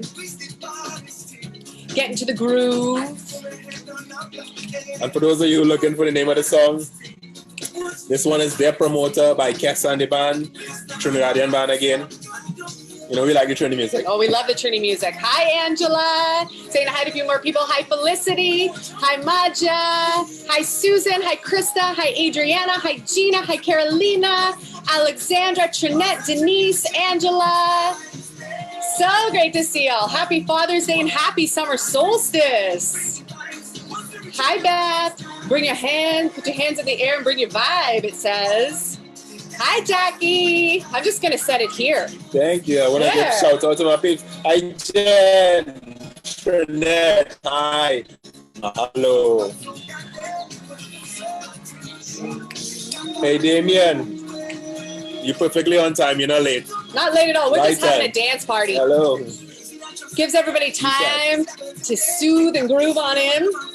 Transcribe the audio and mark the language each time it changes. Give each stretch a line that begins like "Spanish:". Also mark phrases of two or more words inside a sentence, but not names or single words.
English: Get into the groove. And for those of you looking for the name of the song, this one is Their Promoter by Kessa and the band, Trinidadian band again. You know, we like the Trini music. Oh, we love the Trini music. Hi, Angela. Saying hi to a few more people. Hi, Felicity. Hi, Maja. Hi, Susan. Hi, Krista. Hi, Adriana. Hi, Gina. Hi, Carolina. Alexandra, Trinette, Denise, Angela. So great to see y'all. Happy Father's Day and happy summer solstice. Hi, Beth. Bring your hand, put your hands in the air and bring your vibe, it says. Hi, Jackie. I'm just going to set it here. Thank you. I want to give a shout out to my peeps. Hi, Jen. Trinette. Hi. Hello. Hey, Damien. You're perfectly on time. You're not late. Not late at all. We're Right just having time. a dance party. Hello. Gives everybody time to soothe and groove on in.